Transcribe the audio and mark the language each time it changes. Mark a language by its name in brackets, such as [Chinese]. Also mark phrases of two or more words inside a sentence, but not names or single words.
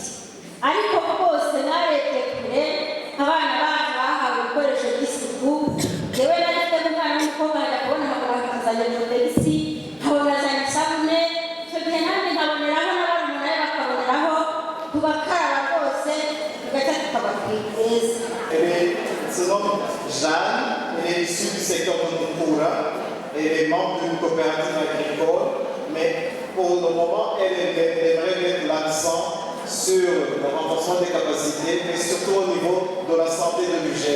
[Kinyarwanda] Ariko rwose narebye kure, abana bacu bahawe ibikoresho by'isuku. Yewe narifite umwana w'umukobwa ajya kubona akazanye porotegisi, nkabona azanye isabune, icyo gihe nanjye nkaboneraho n'abana nawe bakaboneraho, tubakaraba rwose tugahita tukababwira neza. [French] Elle se nomme Jeanne, elle est issue du secteur de Mukura, elle est membre d'une coopérative agricole, mais pour le moment, elle aimerait mettre l'accent sur le renforcement des capacités, mais surtout au niveau de la santé de l'hygiène.